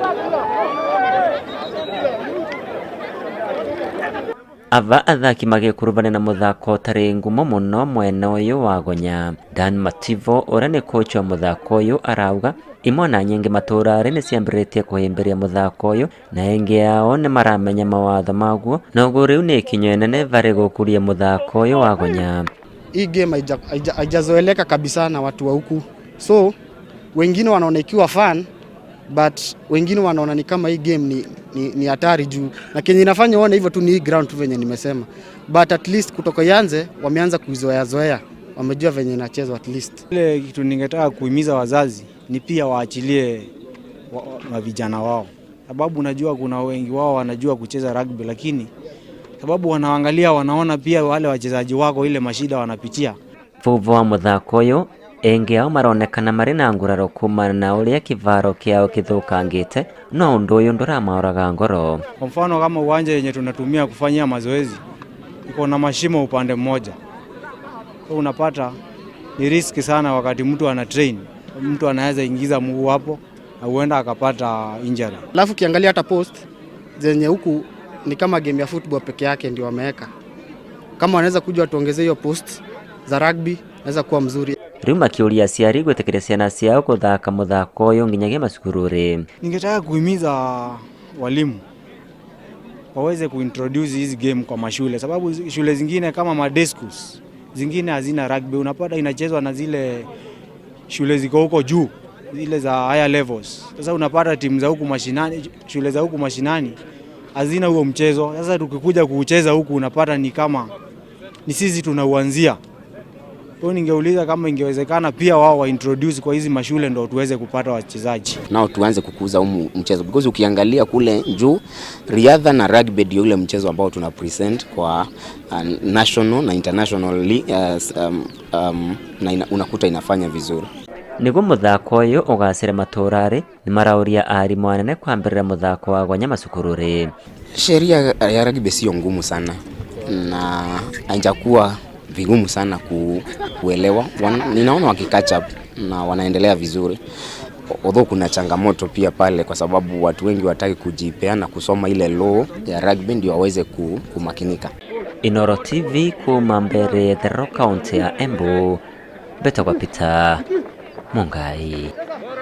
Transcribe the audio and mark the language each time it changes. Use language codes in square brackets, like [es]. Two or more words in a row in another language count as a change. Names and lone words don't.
[ki] Ava athaki magĩkuruvana na mũthako tarĩ ngumo mũno mwena ũyũ wa Gonya. Dan Mativo ũrĩa nĩ coach wa mũthako ũyũ arauga imwana nyingĩ matũra-rĩ nĩ ciambĩrĩtie kũhĩmbĩria mũthako ũyũ na aingĩ ao nĩ maramenya mawatho maguo, na ũguo rĩu nĩ ikinya inene varĩ gũkũria mũthako ũyũ wa Gonya. [sw] Hii game haijazoeleka kabisa na watu wa huku, so wengine wanaona ikiwa fun, but wengine wanaona ni kama hii game ni hatari juu, na kenye inafanya waone hivyo tu ni hii ground tu venye nimesema, but [en] at least [sw] kutoka yanze wameanza kuizoea, wamejua venye inachezwa [en] at least. [sw] Ile kitu ningetaka kuhimiza wazazi ni pia waachilie wa vijana wao, sababu unajua kuna wengi wao wanajua kucheza rugby, lakini sababu wanaangalia wanaona pia wale wachezaji wako ile mashida wanapitia. [ki] Vuvu wa mũthako ũyũ engi ao maronekana marĩ na nguraro kumana na ũrĩa kĩvaro kĩao kĩthũkangĩte, no ũndũ ũyũ ndũramaũraga ngoro. [sw] Kwa mfano kama uwanja yenye tunatumia kufanyia mazoezi iko na mashimo upande mmoja, so unapata ni riski sana wakati mtu ana train, mtu anaweza ingiza mguu hapo na huenda akapata injury. Alafu kiangalia hata post zenye huku ni kama game ya football peke yake ndio wameweka. Kama wanaweza kuja watuongezee hiyo post za rugby naweza kuwa mzuri. [ki] Rĩu makĩũria aciari gwĩtĩkĩria ciana ciao gũthaka mũthako ũyũ nginyagia macukuru-rĩ. [sw] Ningetaka kuhimiza walimu waweze kuintroduce hizi game kwa mashule, sababu shule zingine kama [en] day schools [sw] zingine hazina rugby, unapata inachezwa na zile shule ziko huko juu, zile za [en] higher levels. [sw] Sasa unapata timu za huku mashinani, shule za huku mashinani hazina huo mchezo. Sasa tukikuja kuucheza huku unapata ni kama ni sisi tunauanzia. Kwa ningeuliza kama ingewezekana pia wao wa introduce kwa hizi mashule ndio tuweze kupata wachezaji. Nao tuanze kukuza mchezo, because ukiangalia kule juu riadha na rugby ndio ule mchezo ambao tuna present kwa national na international na unakuta inafanya vizuri. [ki] Nĩguo mũthako ũyũ ũgacĩre matũra-rĩ nĩ marauria arimũ anene kwambĩrĩra mũthako wa Gonya macukuru-rĩ. [sw] Sheria ya rugby sio ngumu sana na haijakuwa vigumu sana kuelewa. Ninaona wakicatch up na wanaendelea vizuri, although kuna changamoto pia pale kwa sababu watu wengi wataki kujipeana kusoma ile law ya rugby ndio waweze kumakinika. [ki] Inooro TV kuma mbere Thero County ya Embu, Betagwa Peter Mungai.